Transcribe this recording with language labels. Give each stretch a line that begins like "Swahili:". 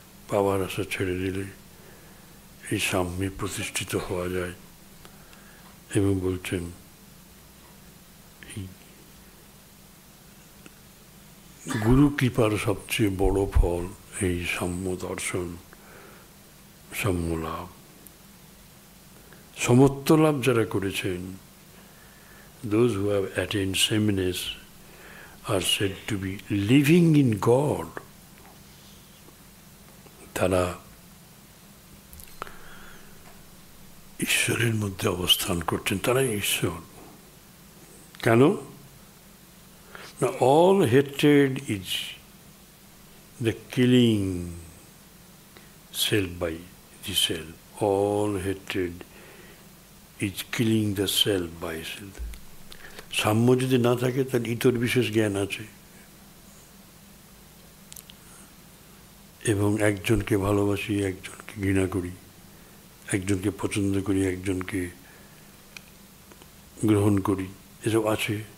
Bangla: পাওয়ার আশা ছেড়ে দিলে এই সাম্যে প্রতিষ্ঠিত হওয়া যায়। এবং বলছেন এই গুরু কৃপার সবচেয়ে বড় ফল এই সাম্য দর্শন, সাম্য লাভ। সমত্ব লাভ যারা করেছেন,
English: those who have attained sameness are said to be living in God.
Bangla: তারা ঈশ্বরের মধ্যে অবস্থান করছেন, তারাই ঈশ্বর। কেন না?
English: all hatred is the killing self by the self. All hatred is killing the self by self.
Bangla: সাম্য যদি না থাকে তাহলে ইতর বিশেষ জ্ঞান আছে, এবং একজনকে ভালোবাসি, একজনকে ঘৃণা করি, একজনকে পছন্দ করি, একজনকে গ্রহণ করি, এসব আছে।